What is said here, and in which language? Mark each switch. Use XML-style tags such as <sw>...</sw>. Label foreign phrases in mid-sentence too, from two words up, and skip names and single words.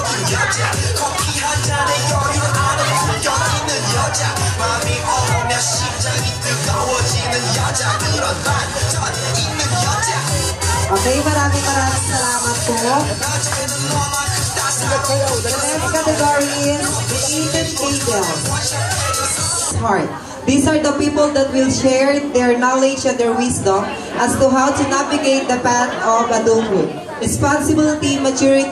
<ko>여자 커피 한 잔에 여유 안에 숨겨 있는 여자 마음이 오면 심장이 뜨거워지는 여자 그런 반전 있는 여자.</ko> <tl>Okay, maraming salamat po.</tl> <en>The next category is the Eden Angels. Heart. These are the people that will share their knowledge and their wisdom as to how to navigate the path of adulthood. Responsibility, maturity,</en>